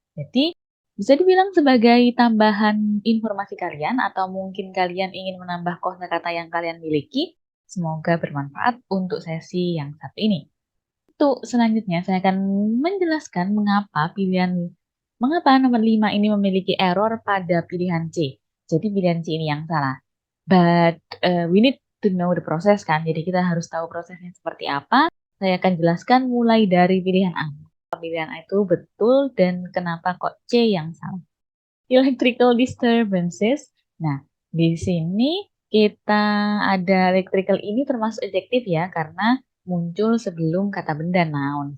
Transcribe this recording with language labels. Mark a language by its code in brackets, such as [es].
[id] Jadi bisa dibilang sebagai tambahan informasi kalian atau mungkin kalian ingin menambah kosakata yang kalian miliki. Semoga bermanfaat untuk sesi yang satu ini. Untuk selanjutnya saya akan menjelaskan mengapa nomor 5 ini memiliki error pada pilihan C. Jadi pilihan C ini yang salah. [en] But we need to know the process kan. [id] Jadi kita harus tahu prosesnya seperti apa. Saya akan jelaskan mulai dari pilihan A. Pilihan A itu betul dan kenapa kok C yang salah. Electrical disturbances. Nah, di sini kita ada electrical ini termasuk adjektif ya, karena muncul sebelum kata benda noun.